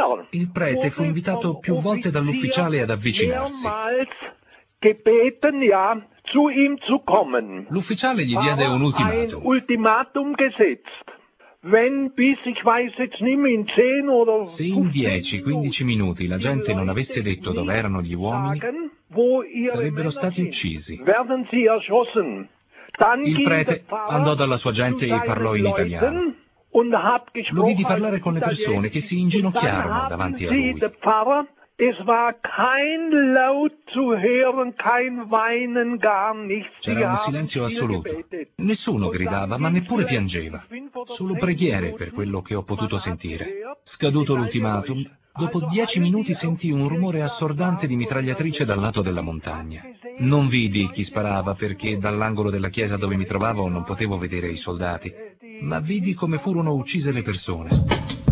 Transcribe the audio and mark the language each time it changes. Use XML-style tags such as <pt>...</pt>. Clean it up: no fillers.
<it>Il prete fu invitato più volte dall'ufficiale ad avvicinarsi.</it> <de>Gebeten, ja, zu ihm zu kommen.</de> <it>L'ufficiale gli diede un ultimatum.</it> <de>Ein ultimatum gesetzt. Wenn bis ich weiß jetzt nicht mehr in 10 oder 15</de> <it>se in 10-15 minuti la gente non avesse detto dove erano gli uomini, sarebbero stati uccisi.</it> <de>Werden sie erschossen. Dann</de> <it>il prete andò dalla sua gente e parlò in italiano.</it> <de>Und hat gesprochen.</de> <it>Lo vidi parlare con le persone che si inginocchiarono davanti a lui.</it> <de>Es war kein Laut zu hören, kein Weinen, gar nichts.</de> <it>C'era un silenzio assoluto. Nessuno gridava, ma neppure piangeva. Solo preghiere per quello che ho potuto sentire. Scaduto l'ultimatum, dopo 10 minuti sentii un rumore assordante di mitragliatrice dal lato della montagna. Non vidi chi sparava perché dall'angolo della chiesa dove mi trovavo non potevo vedere i soldati, ma vidi come furono uccise le persone.</it>